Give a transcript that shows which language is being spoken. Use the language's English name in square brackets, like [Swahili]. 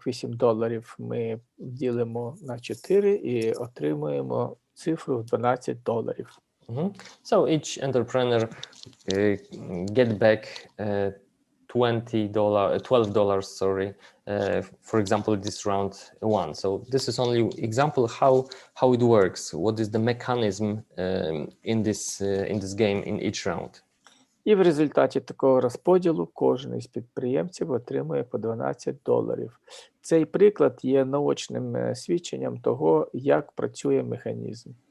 [Ukrainian] $48 ми ділимо на 4 і отримуємо цифру $12. [English] So each entrepreneur get back $12, sorry, for example, this round 1. So this is only example how it works. What is the mechanism in this game in each round? [Ukrainian] І в результаті такого розподілу кожен із підприємців отримує по $12. Цей приклад є наочним свідченням того, як працює механізм.